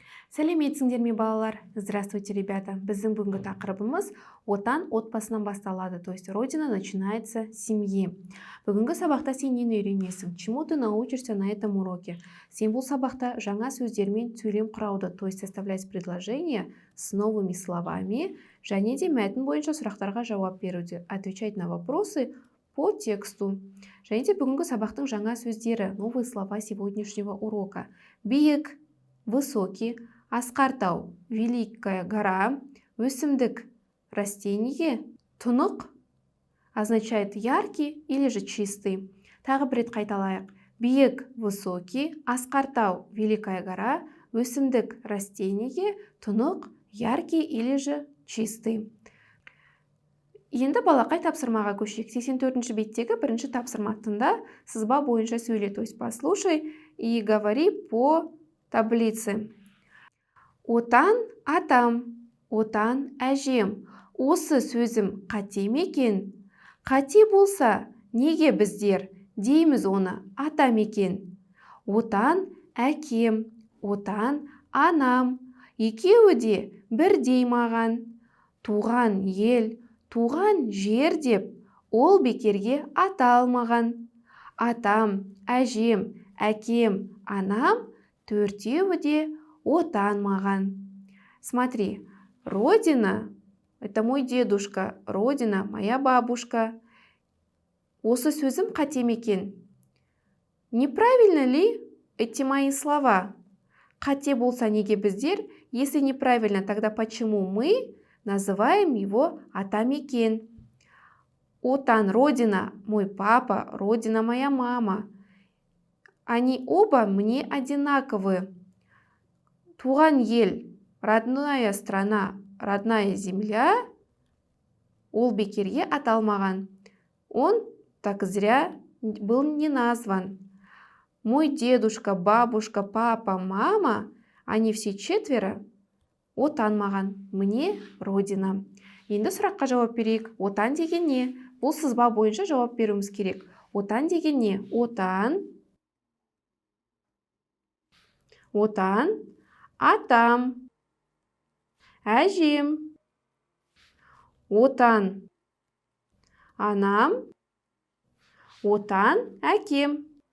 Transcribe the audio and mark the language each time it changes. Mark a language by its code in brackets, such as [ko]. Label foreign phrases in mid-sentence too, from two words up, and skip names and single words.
[kk] Сәлеметсіңдер ме, балалар? [ru] Здравствуйте, ребята. [kk] Біздің бүгінгі тақырыбымыз отан отбасынан басталады, [ru] то есть родина начинается с семьи. [kk] Бүгінгі сабақта сен нені үйренесің? [ru] Чему ты научишься на этом уроке? [kk] Сен бұл сабақта жаңа сөздермен сөйлем құрауды, [ru] то есть составлять предложения с новыми словами, [kk] және де мәтін бойынша сұрақтарға жауап беруде, [ru] отвечать на вопросы по тексту. [kk] Және де бүгінгі сабақтың жаңа сөздері, [ru] новые слова сегодняшнего урока. Биік, высокий, [kk] асқар тау, [ru] великая гора, өсімдік, растение, тұнық означает яркий или же чистый. [kk] Тағы бір рет қайталайық. Биік, высокий, асқар тау, [ru] великая гора, [kk] өсімдік, растение, тұнық, [ru] яркий или же чистый. [kk] Енді балақай тапсырмаға көшейік. 84-ші беттегі бірінші тапсырма тыңда, сызба бойынша сөйле, [ru] то есть послушай и говори по таблице. [kk] Отан атам, отан әжем. Осы сөзім қате ме екен? Қате болса, неге біздер дейміз оны атам екен? Отан әкем, отан анам. Екеуі де бірдей маған. Туған ел, туған жер деп, ол бекерге аталмаған. Атам, әжем, әкем, анам, төртеуі де отан маған. [ru] Смотри, родина – это мой дедушка, родина – моя бабушка. [kk] Осы сөзім қате ме екен? [ru] Неправильно ли эти мои слова? [kk] Қате болса неге біздер? [ru] Если неправильно, тогда почему мы называем его [kk] атам екен? Отан, [ru] родина, мой папа, родина, моя мама. Они оба мне одинаковые. [kk] Туған ел, [ru] родная страна, родная земля, [kk] ол бекерге аталмаған. [ru] Он так зря был не назван. Мой дедушка, бабушка, папа, мама, они все четверо [kk] отан маған, [ru] мне родина. [kk] Енді сұраққа жауап берейік. Отан деген не? Бұл сызба бойынша жауап беруіміз керек. Отан деген не? Отан, отан, атам, әжем, отан, анам, отан, әкем.